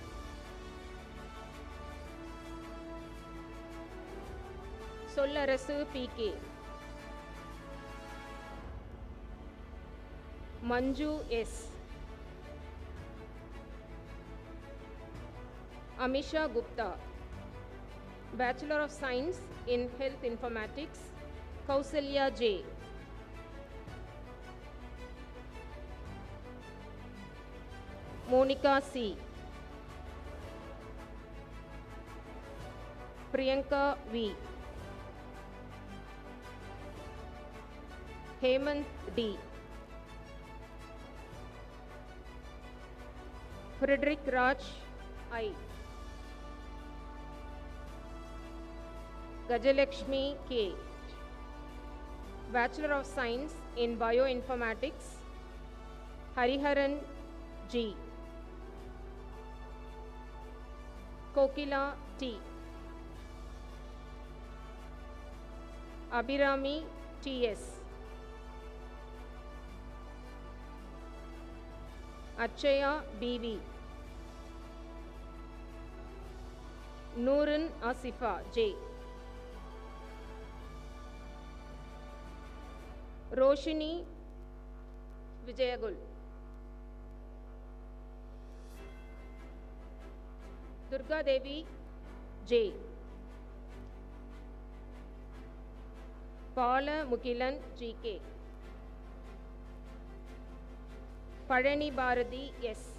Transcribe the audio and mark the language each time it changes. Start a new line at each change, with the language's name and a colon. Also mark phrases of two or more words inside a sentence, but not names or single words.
English: Sollarasu P.K. Manju S. Amisha Gupta, Bachelor of Science in Health Informatics, Kausalya J. Monica C. Priyanka V. Hemant D. Frederick Raj I. Gajalakshmi K. Bachelor of Science in Bioinformatics, Hariharan G. Kokila T. Abhirami T.S. Achaya B.V. Noorun Asifa J. Roshini Vijayagul. Durga Devi J. Pala Mukilan G.K. Parani Bharati S.